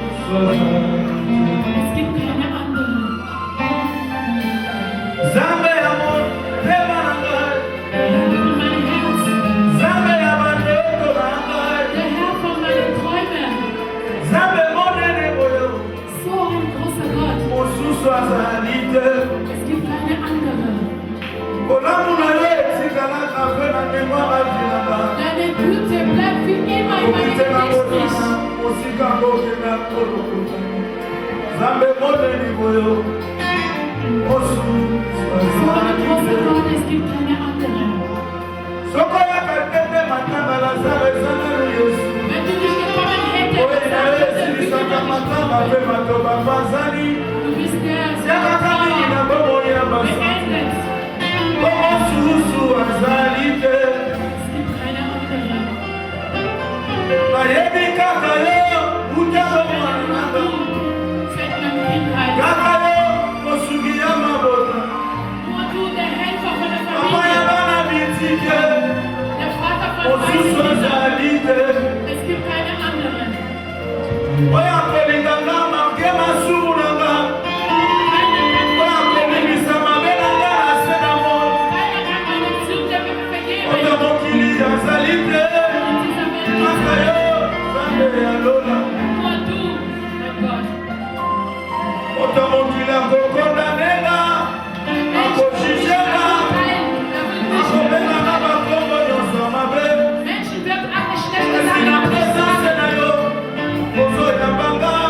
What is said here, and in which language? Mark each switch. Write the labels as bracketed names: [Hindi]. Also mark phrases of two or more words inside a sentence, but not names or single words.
[German] Es gibt keine andere. [Lingala] Zambe ya motema na ngai, [German] Der Herr von meinem Herz, [Lingala] Zambe ya bandoto na ngai, [German] der Herr von meinen Träumen. [Lingala] Zambe monene boyo, [German] So ein großer Gott. [Lingala] mosusu azali te. [German] Es gibt keine andere. [Lingala] Bolamu na ye etikalaka mpe na ndenge ya mavi na ngai. [German] Deine Güte bleibt für immer in meinem [Lingala] Okitela [German] Gedächtnis. [Lingala] kotana, mosika ngo okenda kolokota. Zambe monene boyo, mosusu [German] So ein großer [Lingala] azali te. [German] Gott, es gibt keine andere. [Lingala] Soko ya katete matanga Lazaro ezalaki Yesu. [German] Wenn du nicht gekommen hättest, [Lingala] Oyo na ye [German] dann [Lingala] esilisaka matanga mpe matoba bazali. [German] du bist der [Lingala] Siakaka mingi na bomoi ya basante. [German] beendet. [Lingala] Mosusu azali te. [German] Es gibt keine andere. [Lingala] Nayebi kaka yo uta bomoi na [German] Du, [Lingala] ngai. [German] seit meiner Kindheit. [Lingala] Kaka yo mosuki ya mabota. [German] Nur du, der Helfer von der [Lingala] Mama ya [German] Familie, [Lingala] bana bitike. [German] der Vater von [Lingala] Mosusu [German] allen Kindern. [Lingala] azali te. [German] Es gibt keine andere. [Lingala] Oyo akolinga nga marke masumu na nga. [German] Keiner kann [Lingala] Oyo akomimisa mabe na nga na se na moi. [German] meine Sünde vergeben. [Lingala] Oyo mokili azali te. [German] In dieser Welt [Lingala] Kaka yo Zambe ya lola. [German] nur du, mein Gott. [Lingala] Oyo mokili akokondanenga. Akojijenga. Akobenga na bakombo nyonso ya mabe. [German] Menschen wird alle schlechte [Lingala] Esi na [German] Sachen [Lingala] presence na yo. Ozoyamba